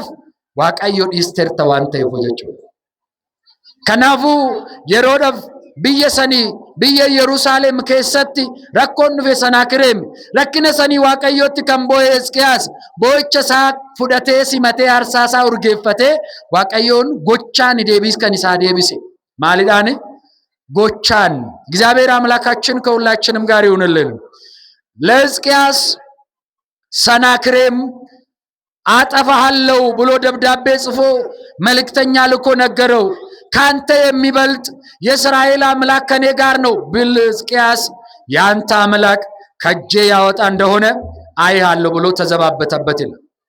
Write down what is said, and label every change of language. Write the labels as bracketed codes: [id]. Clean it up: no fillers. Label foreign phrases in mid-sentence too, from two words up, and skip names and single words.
[om] Waaqayyo dhiisteerta waan ta'eef jechuudha. Kanaafuu yeroodhaaf biyya sanii, biyya Yerusaalem keessatti rakkoon dhufe Sanaakireem rakkina sanii waaqayyootti kan boo'e Hisqiyaas boo'icha isaa fudhatee simatee aarsaa isaa urgeeffatee waaqayyoon gochaan deebis kan isaa deebise. Maalidhaan? Gochaan. [am] እግዚአብሔር አምላካችን ከሁላችንም ጋር ይሁንልን። ለሕዝቅያስ ሰናክሬም አጠፋሃለሁ ብሎ ደብዳቤ ጽፎ መልእክተኛ ልኮ ነገረው። ካንተ የሚበልጥ የእስራኤል አምላክ ከኔ ጋር ነው ብል ሕዝቅያስ ያንተ አምላክ ከጄ ያወጣ እንደሆነ አይሃለሁ ብሎ ተዘባበተበት ይላል።